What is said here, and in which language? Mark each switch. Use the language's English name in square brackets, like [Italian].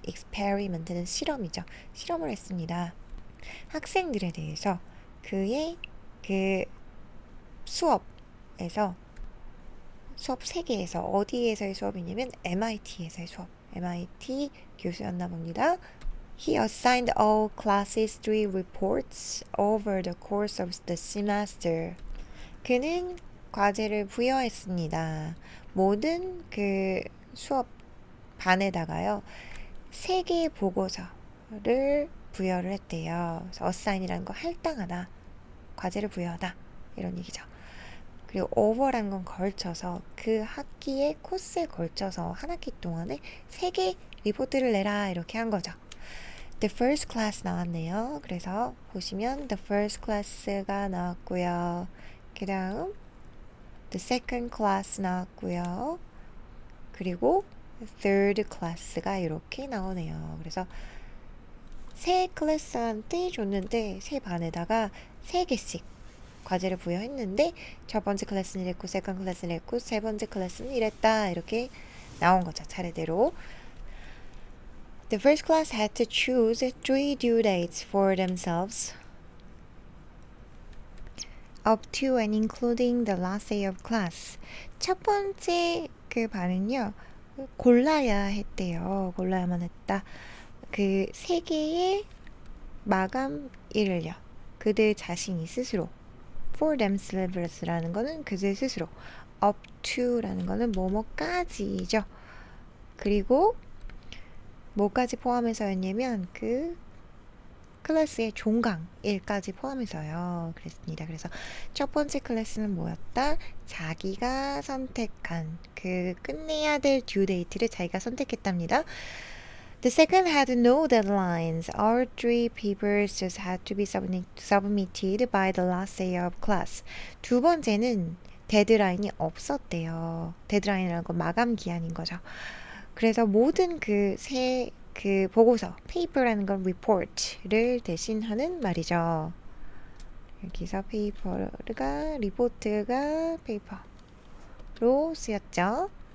[Korean] experiment는 실험이죠. 실험을 했습니다. 학생들에 대해서 그의 그 수업 세계에서 어디에서의 수업이냐면 MIT에서의 수업. MIT 교수였나 봅니다. [English] He assigned all classes 3 reports over the course of the semester. [Korean] 그는 과제를 부여했습니다. 모든 그 수업 반에다가요. 3개의 보고서를 부여를 했대요. 그래서 assign이라는 거 할당하다, 과제를 부여하다 이런 얘기죠. 그리고 over라는 건 걸쳐서 그 학기의 코스에 걸쳐서 한 학기 동안에 3개 리포트를 내라 이렇게 한 거죠. [English] The first class [Korean] 나왔네요. 그래서 보시면 [English] the first class [Korean] 가 나왔고요. 그 다음 [English] the second class [Korean] 나왔고요. 그리고 third class가 이렇게 나오네요. 그래서 세 클래스한테 줬는데 세 반에다가 3개씩 과제를 부여했는데 첫 번째 클래스는 이랬고 세컨드 클래스는 이랬고 세 번째 클래스는 이랬다 이렇게 나온 거죠. 차례대로. [English] The first class had to choose 3 due dates for themselves up to and including the last day of class. [Korean] 첫 번째 그 반은요. 골라야 했대요. 골라야만 했다. 그 3개의 마감일을요. 그들 자신이 스스로 [English] for themselves [Korean] 라는 거는 그들 스스로 [English] up to [Korean] 라는 거는 뭐뭐까지죠. 그리고 뭐까지 포함해서였냐면 그 클래스의 종강일까지 포함해서요. 그랬습니다. 그래서 첫 번째 클래스는 뭐였다? 자기가 선택한 그 끝내야 될 [English] due date [Korean] 를 자기가 선택했답니다. [English] The second had no deadlines. All 3 papers just had to be submitted by the last day of class. [Korean] 두 번째는 데드라인이 없었대요. 데드라인이라는 건 마감 기한인 거죠. 그래서 모든 그 보고서, paper라는 건 report를 대신하는 말이죠. 여기서 paper가, 리포트가 paper로 쓰였죠.